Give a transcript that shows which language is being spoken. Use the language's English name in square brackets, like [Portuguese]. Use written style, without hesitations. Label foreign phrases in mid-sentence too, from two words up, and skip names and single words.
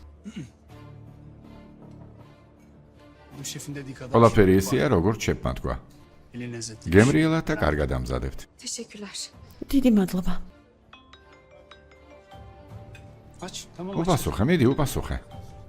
[Turkish] Bu şefin dediği kadar. [Georgian] ყველაფერი ისეა, როგორც შეფმა თქვა. [Turkish] Eli lezzetli. [Georgian] გემრიელად და კარგად ამზადებთ. [Turkish] Teşekkürler. [Georgian] დიდი მადლობა. [Turkish] Aç. Tamam aç. [Georgian] უპასუხე, მიდი, უპასუხე.